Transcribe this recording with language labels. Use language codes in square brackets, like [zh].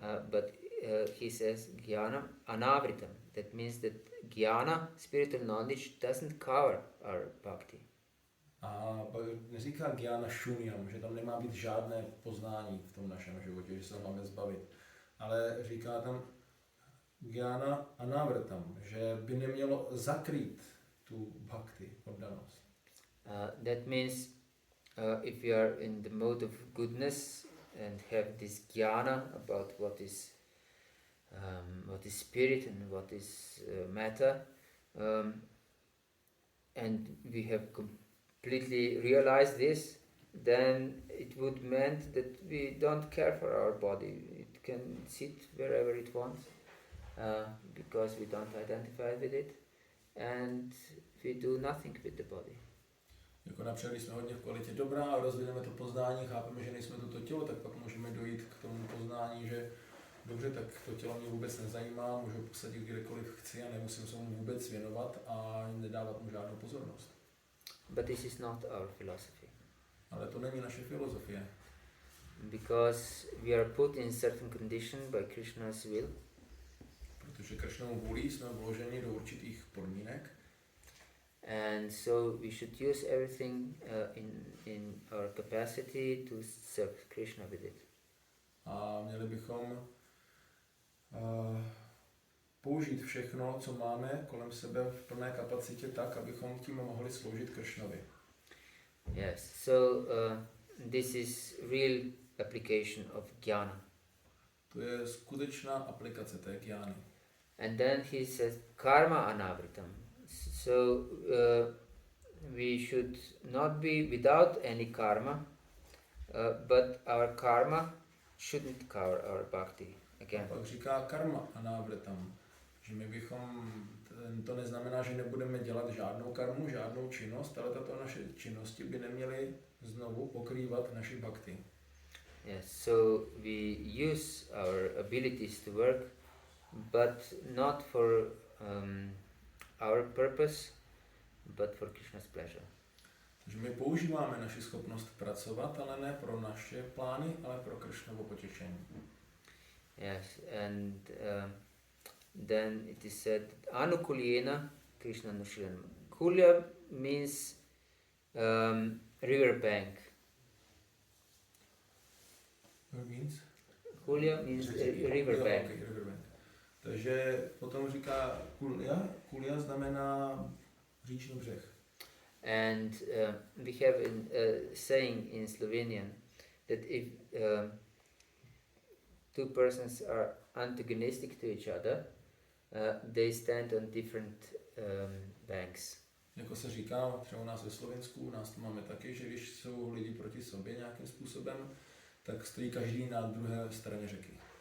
[en] But he says jnana anavritam. That means that jnana, spiritual knowledge, doesn't cover our bhakti. [cs] A neříká jnana shunyam, že tam nemá být žádné poznání v tom našem životě, že se ho máme zbavit. Ale říká tam jnana anavritam, že by nemělo zakrýt tu bhakti, oddanost. [en] That means if you are in the mode of goodness and have this jnana about what is spirit and what is matter, and we have completely realized this, then it would mean that we don't care for our body. It can sit wherever it wants because we don't identify with it, and we do nothing with the body. [cs] Jako například, když jsme hodně v kvalitě dobrá a rozvineme to poznání, chápeme, že nejsme toto tělo, tak pak můžeme dojít k tomu poznání, že dobře, tak to tělo mě vůbec nezajímá, můžu posadit kdekoliv chci a nemusím se mu vůbec věnovat a nedávat mu žádnou pozornost. [en] But this is not our philosophy. [cs] Ale to není naše filozofie. [en] Because we are put in certain condition by Krishna's will. [cs] Protože Krishnovu vůlí jsme vloženi do určitých podmínek. [en] And so we should use everything in our capacity to serve Krishna with it. [cs] A měli bychom použít všechno, co máme kolem sebe v plné kapacitě tak, abychom tím mohli sloužit Krishnovi. [en] Yes, so this is real application of jnana. [cs] To je skutečná aplikace té jnány. [en] And then he says karma anavritam. So we should not be without any karma, but our karma shouldn't cover our bhakti. Again. [cs] Pak říká karma anavritam, Že my bychom, to neznamená, že nebudeme dělat žádnou karmu, žádnou činnost, ale tato naše činnosti by neměly znovu pokrývat naši bhakti. [en] Yes, so we use our abilities to work, but not for our purpose, but for Krishna's pleasure. [cs] Takže my používáme naši schopnost pracovat, ale ne pro naše plány, ale pro Kršnovo potěšení. [en] Yes, and then it is said, Anukulyena Krishna Nushilan. Kulya means river bank. What means? Kulya means river bank. Okay, river bank. [cs] Takže potom říká kulya. Kulya znamená říční břeh. [en] And we have a saying in Slovenian that if two persons are antagonistic to each other, they stand on different banks. [cs] Jako se říká, třeba u nás ve Slovensku, u nás to máme taky, že když jsou lidi proti sobě nějakým způsobem, tak stojí každý na druhé straně řeky.